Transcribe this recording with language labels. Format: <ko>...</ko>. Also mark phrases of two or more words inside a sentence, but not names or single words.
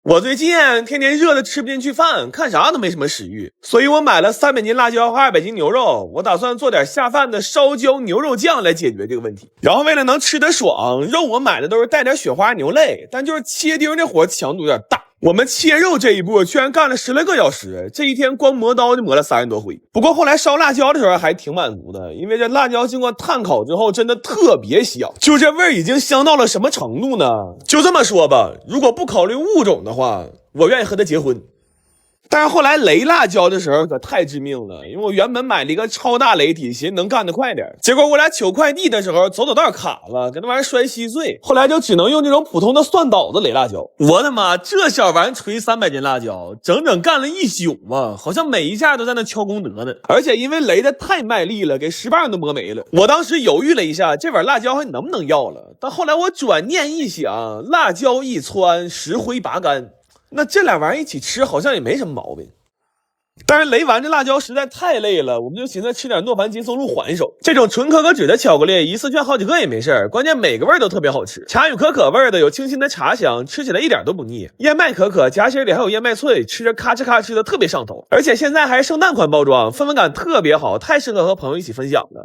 <zh>我最近天天熱的吃不进去飯，看啥都没什麼食慾，所以我買了300斤辣椒和200斤牛肉，我打算做點下飯的燒焦牛肉醬來解決這個問題。然後為了能吃得爽，肉我買的都是帶點雪花牛肋，但就是切丁這活強度有點大。我們切肉這一步居然幹了10來個小時，這一天光磨刀就磨了30多回。不過後來燒辣椒的時候還挺滿足的，因為這辣椒經過炭烤之後真的特別香，就這味儿已經香到了什麼程度呢？就這麼說吧，如果不考慮物種的話，我願意和他結婚。但是後來雷辣椒的時候可太致命了，因為我原本買了一個超大雷体，寻思能幹得快點，結果我俩取快遞的時候走道卡了，给那玩意儿摔稀碎，后来就只能用这種普通的蒜捣的雷辣椒。我的媽，這小玩意儿捶300斤辣椒，整整幹了一宿啊，好像每一下都在那敲功德呢。而且因為雷的太賣力了，給石棒都磨沒了。我當時猶豫了一下，這碗辣椒還能不能要了，但後來我轉念一想，辣椒一汆，石灰拔乾，那這俩玩意兒一起吃好像也沒什麼毛病。但是雷完这辣椒實在太累了，我們就尋思吃點諾凡金松露緩手。這種純可可脂的巧克力一次炫好幾個也沒事，關鍵每個味都特別好吃。茶與可可味的有清新的茶香，吃起來一點都不膩。燕麥可可夾心裡還有燕麥脆，吃着咔哧咔哧的特別上頭。而且現在還是聖誕款包裝，氛圍感特別好，太適合和朋友一起分享了。</zh>